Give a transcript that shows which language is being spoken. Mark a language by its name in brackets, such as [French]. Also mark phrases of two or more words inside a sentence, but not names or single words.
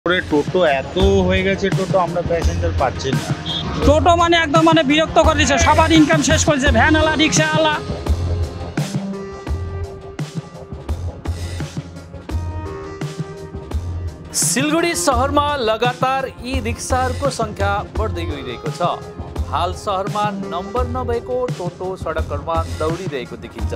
[Bangla] টোটো এত হয়ে গেছে, টোটো আমরা প্যাসেঞ্জার পাচ্ছি না। টোটো মানে একদম বিরক্ত করে দিচ্ছে, সবার ইনকাম শেষ করেছে, ভ্যানওয়ালা रिक्शावाला। [Nepali] सिलगढी शहरमा लगातार यी रिक्साहरूको सङ्ख्या बढ्दै गइरहेको छ। हाल शहरमा नम्बर नभएको टोटो सडकहरूमा दौडिरहेको देखिन्छ।